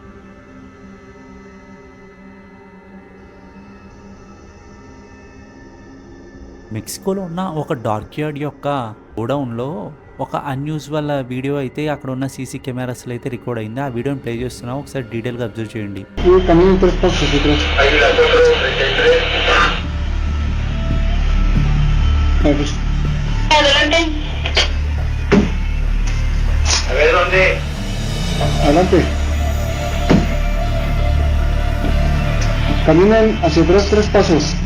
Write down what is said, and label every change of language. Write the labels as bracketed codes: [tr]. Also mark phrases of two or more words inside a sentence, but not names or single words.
[te] మెక్సికోలో ఉన్న ఒక [en] dark yard [te] యొక్క గోడౌన్లో ఒక [en] unusual video [te] అయితే అక్కడ ఉన్న [en] CC cameras [te] అయితే రికార్డ్ అయింది. ఆ వీడియోని ప్లే చేస్తున్నాం, ఒకసారి డీటెయిల్గా అబ్జర్వ్ చేయండి. [es] Y también 3 pasos detrás. Hay la 433. Ah, pues, Adelante. A ver dónde. adelante. Caminan hacia atrás 3 pasos.